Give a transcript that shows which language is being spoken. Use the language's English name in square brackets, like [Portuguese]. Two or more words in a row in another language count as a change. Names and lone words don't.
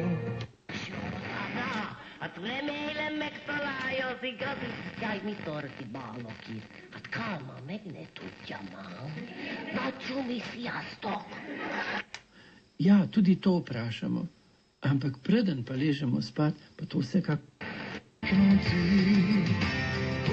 [Hungarian] Hát remélem megtalálja az igazi. Jaj, mi történt Bálaki? Hát Kálmán meg ne tudja már. Na Csumi, sziasztok! [Slovenian] ja, tudi to vprašamo. Ampak preden pa ležemo spat, pa to vsekakor.